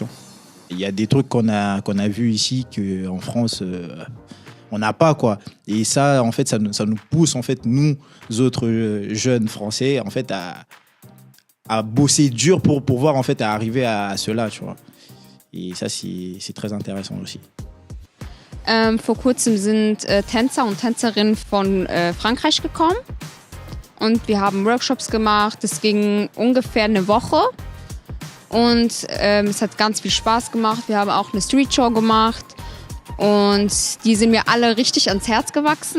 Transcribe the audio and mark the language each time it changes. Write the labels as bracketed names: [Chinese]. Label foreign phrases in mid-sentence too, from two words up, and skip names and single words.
[French] Il y a des trucs qu'on a vus ici qu'en France, on n'a pas, quoi. Et ça, en fait, ça nous pousse, en fait, nous autres jeunes Français, en fait, à bosser dur pour pouvoir, en fait, à arriver à cela, tu vois. Et ça, c'est très intéressant aussi. [German] Vor kurzem sind Tänzer und Tänzerinnen von Frankreich gekommen und wir haben Workshops gemacht. Das ging ungefähr eine Woche und es hat ganz viel Spaß gemacht. Wir haben auch eine Street-Show gemacht und die sind mir alle richtig ans Herz gewachsen.